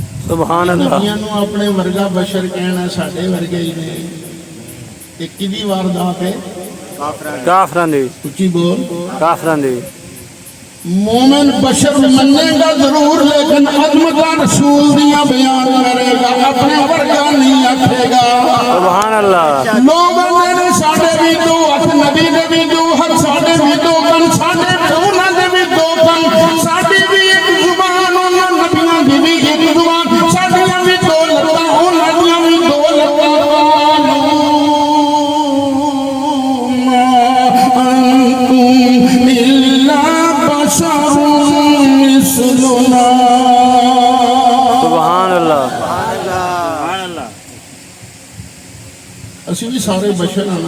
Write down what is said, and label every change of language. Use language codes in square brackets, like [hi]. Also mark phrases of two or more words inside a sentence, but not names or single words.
[ar] ਸੁਭਾਨ ਅੱਲਾਹ [pa] ਨਬੀਆਂ ਨੂੰ ਆਪਣੇ ਵਰਗਾ ਬਸ਼ਰ ਕਹਿਣਾ ਸਾਡੇ ਵਰਗੇ ਹੀ ਨੇ। ਇਹ ਕਿਹਦੀ ਵਾਰਦਾਤ ਹੈ? ਕਾਫਰਾਂ ਦੀ ਉੱਚੀ ਬੋਲ। ਕਾਫਰਾਂ ਦੀ ਮੋਮਿਨ ਬਸ਼ਰ ਮੰਨੇਗਾ ਜ਼ਰੂਰ ਲੇਕਿਨ ਅਜ਼ਮਤ ਰਸੂਲ ਦੀਆਂ ਬਿਆਨ ਕਰੇਗਾ, ਆਪਣੇ ਵਰਗਾ ਨਹੀਂ ਆਖੇਗਾ। [ar] ਸੁਭਾਨ ਅੱਲਾਹ [pa] ਲੋਕ ਮੇਰੇ ਸਾਡੇ ਵੀ ਦੋ ਹੱਥ, ਨਬੀ ਦੇ ਵੀ ਦੋ ਹੱਥ, ਸਾਡੇ ਵੀ ਦੋ ਕੰਨ, ਸਾਡੇ ਉਨ੍ਹਾਂ ਦੇ ਵੀ ਦੋ ਕੰਨ, ਸਾਡੀ ਵੀ ਇੱਕ ਜ਼ੁਬਾਨ, ਉਨ੍ਹਾਂ ਨਬੀਆਂ ਦੀ ਵੀ ਇੱਕ ਜ਼ੁਬਾਨ, ਸਾਡੀਆਂ ਵੀ ਦੋ ਲੱਤਾਂ, ਉਨ੍ਹਾਂ ਦੀਆਂ ਵੀ ਦੋ ਲੱਤਾਂ। [ar] ਸੁਭਾਨ ਅੱਲਾਹ [pa] ਅਸੀਂ ਵੀ ਸਾਰੇ ਬਸ਼ਰ ਹਾਂ ਨਾ।